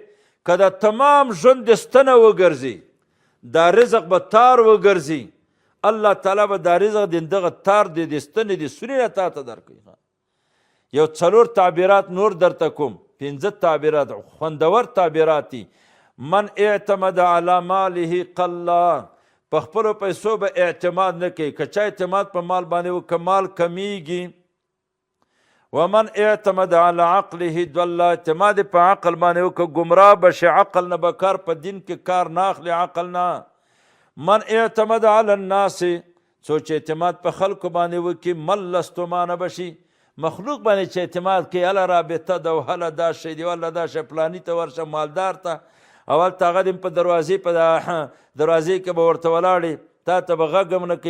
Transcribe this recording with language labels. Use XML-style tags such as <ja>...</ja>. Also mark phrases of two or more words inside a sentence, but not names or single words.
<ps>که دا تمام ژوند د ستنه وګرځي، دا رزق به تار وګرځي، الله تعالی به دا رزق د دغه تار د ستنې د سوري نه تا ته درکوي. یو 4 تعبیرات نور درته کوم، 5 تعبیرات خوندور تعبیرات دي.</ps> <ar>من اعتمد علی ماله قلا،</ar> <ps>په خپلو پیسو به اعتماد نه کوي. که چا اعتماد په مال باندې وکړه مال کمیږي.</ps> <ar>ومن اعتمد علی عقله ضل،</ar> <ps>اعتماد په عقل باندې وکړه ګمراه به شي. عقل نه به کار په دین کې کار نه اخلي عقل نه.</ps> <ar>من اعتمد علی الناس،</ar> <ps>څوک اعتماد په خلکو باندې وکړي مل ستومانه به شي. مخلوق باندې چې اعتماد کوي، هله رابطه ده او هله دا شی دی، هله دا شی پلاني ته ورشه مالدار ته، اول ته هغه په دروازې دروازې کې به ورته ولاړې، تا ته به غږ هم نه کوي.</ps>